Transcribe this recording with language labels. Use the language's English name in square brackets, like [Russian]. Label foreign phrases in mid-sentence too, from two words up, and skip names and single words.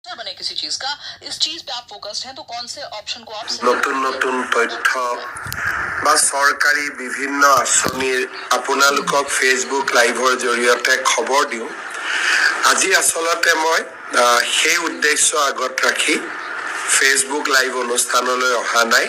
[Hindi] बने किसी चीज का, इस चीज पे आप फोकस्ड हैं, तो कौन से ऑप्शन को आप [Assamese] নতুন নতুন তথ্য বা চৰকাৰী বিভিন্ন আঁচনিৰ আপোনালোকক ফেচবুক লাইভৰ জৰিয়তে খবৰ দিওঁ। আজি আচলতে মই সেই উদ্দেশ্য আগত ৰাখি ফেচবুক লাইভ অনুষ্ঠানলৈ অহা নাই।